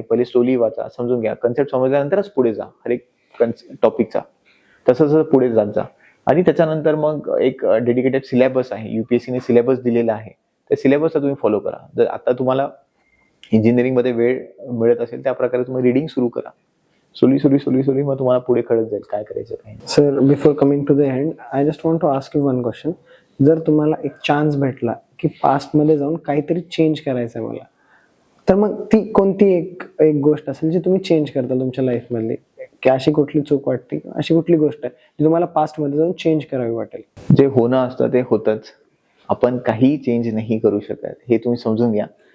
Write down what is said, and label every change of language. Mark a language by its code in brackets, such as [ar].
[mr] पहिले स्लोली वाचा, समजून घ्या. कन्सेप्ट समजल्यानंतरच पुढे जा हर एक टॉपिकचा. तसं पुढे जात जा. आणि त्याच्यानंतर मग एक डेडिकेटेड सिलेबस आहे, युपीएससीने सिलेबस दिलेला आहे, त्या सिलेबसला तुम्ही फॉलो करा. जर आता तुम्हाला इंजिनिअरिंग मध्ये वेळ मिळत असेल त्या प्रकारे तुम्ही रिडिंग सुरू करा. सोली मग तुम्हाला पुढे कळत जाईल काय करायचं काय. [en] Sir, before coming to the end, I just want to ask you one question. [mr] जर तुम्हाला एक चान्स भेटला की पास्ट मध्ये जाऊन काहीतरी चेंज करायचं आहे मला, तर मग ती कोणती एक गोष्ट असेल जी तुम्ही चेंज करता तुमच्या लाईफ मधली, की अशी कुठली चूक वाटते, अशी कुठली गोष्ट आहे जी तुम्हाला पास्ट मध्ये जाऊन चेंज करावी वाटेल? जे होणं असतं ते होतच, आपण काही चेंज नाही करू शकत हे तुम्ही समजून घ्या.